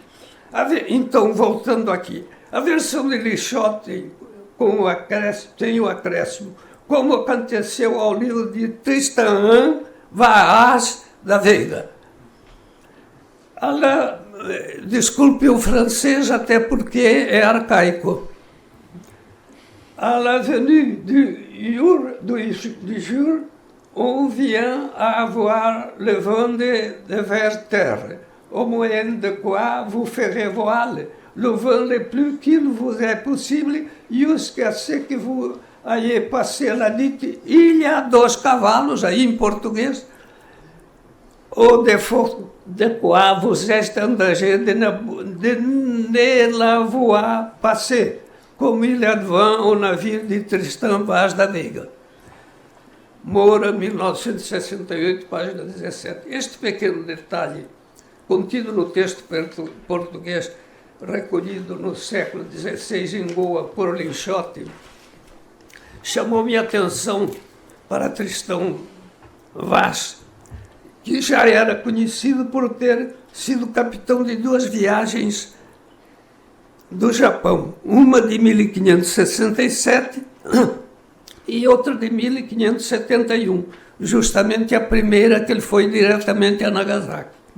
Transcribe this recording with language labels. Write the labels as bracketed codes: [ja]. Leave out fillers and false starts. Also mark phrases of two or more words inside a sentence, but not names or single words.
[pt] Então, voltando aqui, a versão de Linschoten tem o acréscimo, como aconteceu ao livro de Tristan Vaz da Veiga. Desculpe o francês, até porque é arcaico. [fr] À la venue du jour, on vient à avoir le vent de vers terre, au moyen de quoi vous ferez voile, le vent le plus qu'il vous est possible, jusqu'à ce que vous ayez passé la dite Ilha dos Cavalos, [pt] aí em português, [fr] au défaut de quoi vous êtes en danger de ne la voir passer, [pt] como ilha de [fr] vent au [pt] navio de Tristan Vaz da Veiga. Moura, 1968, página 17. Este pequeno detalhe, contido no texto português recolhido no século XVI em Goa por Linschoten, chamou minha atenção para Tristão Vaz, que já era conhecido por ter sido capitão de duas viagens do Japão, uma de 1567 e outra de 1571, justamente a primeira que ele foi diretamente a Nagasaki.